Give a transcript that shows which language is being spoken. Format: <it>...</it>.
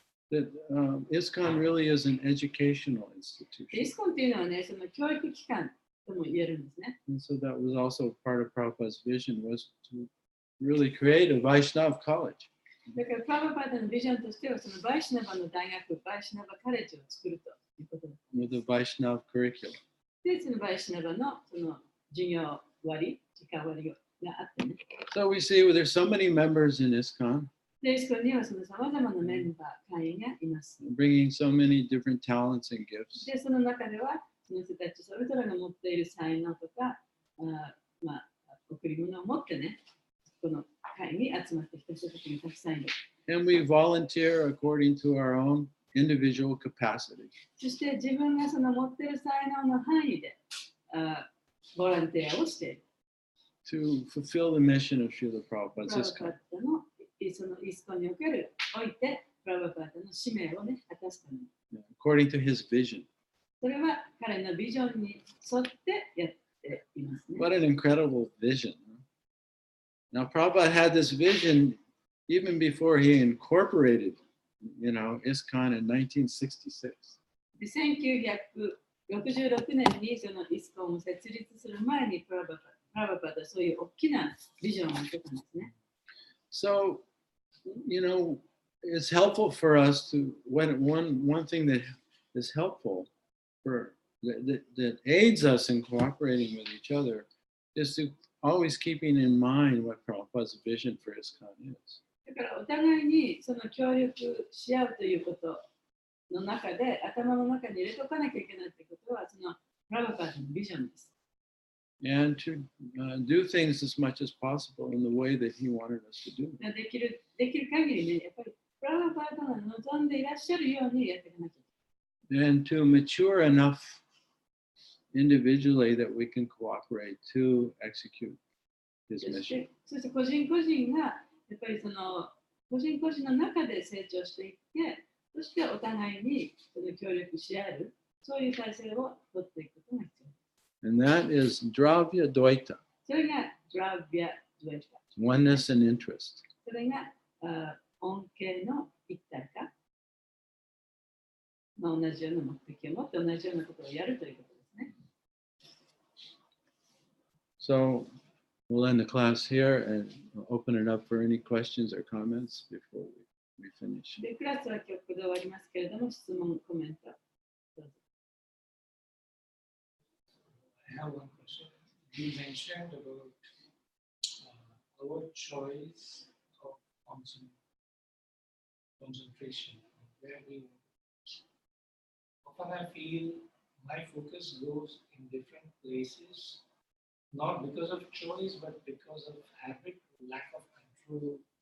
<en>that ISKCON really is an educational</en> <ja>イ</ja> <en>institution.</en> <ja>スコンというのはね、その教育機関とも言えるんですね。</ja> <en>And so that was also part of Prabhupada's vision, was to really create a Vaishnav college.</en> <ja>だからプラバパーダのビジョンとしては、そのバイシナバの大学、バイシナバカレッジを作るということです。</ja> <en>with a Vaishnav curriculum.</en> <ja>で、そのバイシナバのその授業割、時間割があってね。</ja> <en>So we see there's so many members in ISKCON,</en> <ja>で、イスコンにはそのさまざまなメンバー、会員がいます。</ja> <en>bringing so many different talents and gifts.</en> <ja>で、その中では、その人たちそれぞれが持っている才能とか、贈り物を持ってね、この会に集まってきた人たちがたくさんいる。</ja> <en>And we volunteer according to our own individual capacity.</en> <ja>そして自分がその持っている才能の範囲でボランティアをしている。</ja> <en>to fulfill the mission of Srila</en> <ja>プ</ja> <en>Prabhupada's</en> <ja>ラバパッタのそのイスコンにおけるおいて、プラバパッタの使命をね、果たすために。</ja> <en>According to his vision.</en> <ja>それは彼のビジョンに沿ってやっていますね。</ja> <en>What an incredible vision. Now, Prabhupada had this vision even before he incorporated, ISKCON in 1966.</en> <ja>で1966年にそのイスコンを設立する前にプラバパッタはそういう大きなビジョンを持ってたんですね。</ja> <en>So, it's helpful for us to, one thing that is helpful that aids us in cooperating with each other is to always keeping in mind what Prabhupada's vision for ISKCON is.</en> <ja>だからお互いにその協力し合うということの中で頭の中に入れとかなきゃいけないということはそのプラバパッタのビジョンです。</ja> <en>And to do things as much as possible in the way that he wanted us to do.</en> <ja>できる限りね、やっぱりプラバパッタが望んでいらっしゃるようにやっていかなきゃいけない。</ja> <en>And to mature enough individually that we can cooperate to execute his</en> <ja>そし</ja> <en>mission.</en> <ja>て個人個人がやっぱりその個人個人の中で成長していって、そしてお互いにその協力し合える、そういう体制を取っていくことが必要です。</ja> <en>And that is Dravya Dvaita,</en> <ja>それがドラビア・ドゥエタ。</ja> <en>oneness and interest.</en> <ja>それが恩恵の一体化。同じような目的を持って同じようなことをやるということですね。</ja> <en>So we'll end the class here and open it up for any questions or comments before we finish.</en> <ja>で、クラスは今日ここで終わりますけれども、質問、コメント。どうぞ。</ja> <en>I have one question. You mentioned about our choice of concentration. Where we often I feel my focus goes in different places, not because of choice, but because of habit, lack of control.</en>